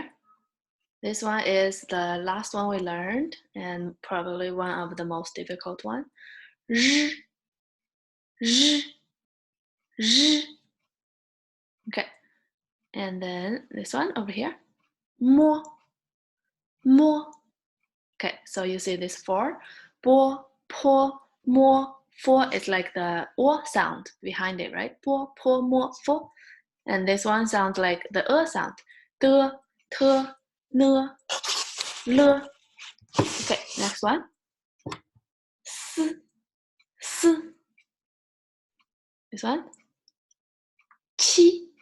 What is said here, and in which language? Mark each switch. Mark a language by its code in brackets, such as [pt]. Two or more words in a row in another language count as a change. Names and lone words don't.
[en] This one is the last one we learned and probably one of the most difficult one. R Okay, and then this one over here. Mo Okay, so you see this four. [zh] Bo, po, mo, fo [en] is like the o sound behind it, right? [zh] Bo, po, mo, fo. [en] And this one sounds like the sound. [zh] De, te, ne, le. [en] Okay, next one. S. This one. Qi.